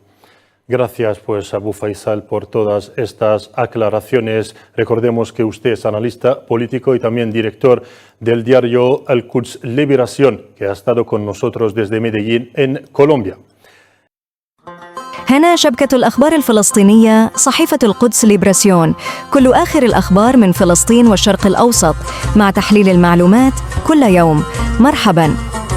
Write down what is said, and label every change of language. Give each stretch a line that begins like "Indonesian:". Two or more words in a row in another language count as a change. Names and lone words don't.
Spanish: Gracias, pues, Abu Faisal, por todas estas aclaraciones. Recordemos que usted es analista político y también director del diario Al-Quds Liberación, que ha estado con nosotros desde Medellín, en Colombia.
Arabic: هنا شبكة الأخبار الفلسطينية، صحيفة القدس ليبراسيون، كل آخر الأخبار من فلسطين والشرق الأوسط، مع تحليل المعلومات كل يوم. مرحباً.